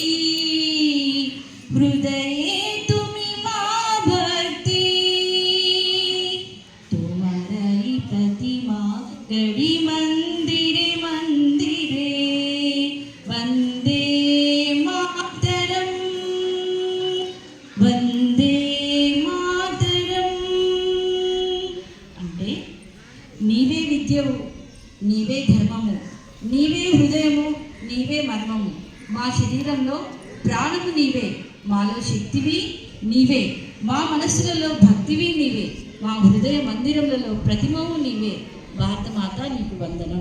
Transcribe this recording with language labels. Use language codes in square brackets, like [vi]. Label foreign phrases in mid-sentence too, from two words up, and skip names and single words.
[bn] হৃদয়ে তুমি মা ভক্তি, তোমারই প্রতিমা গড়ি মন্দিরে মন্দিরে, বন্দে মাতরম, বন্দে মাতরম. [te] అంటే నీవే విద్యవు, నీవే ధర్మము, నీవే హృదయము, నీవే మర్మము, మా శరీరంలో ప్రాణము నీవే, మాలో శక్తివి నీవే, మా మనస్సులలో భక్తివి నీవే, మా హృదయ మందిరములలో ప్రతిమవు నీవే, భారతమాత నీకు వందనం.